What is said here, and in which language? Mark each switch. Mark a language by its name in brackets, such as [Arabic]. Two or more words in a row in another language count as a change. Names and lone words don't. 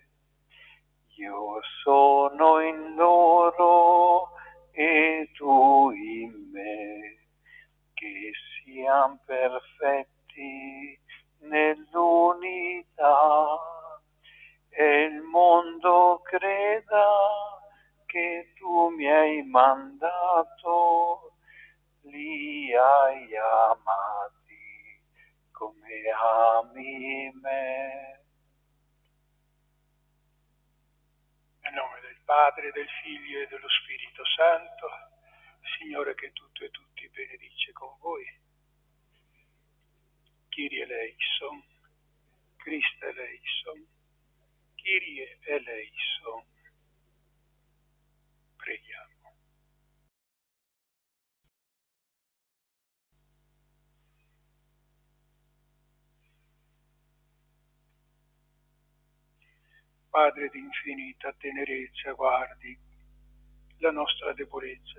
[Italian] Io sono in loro e tu in me, che siamo perfetti nell'unità, e il mondo creda che tu mi hai mandato, li hai amati come ami me. Nel nome del Padre, del Figlio e dello Spirito Santo, Signore che tutto e tutti benedice con voi. [Greek] Κύριε ἐλέησον, Χριστὲ ἐλέησον, Κύριε ἐλέησον. [Italian] Preghiamo. Padre di infinita tenerezza, guardi la nostra debolezza.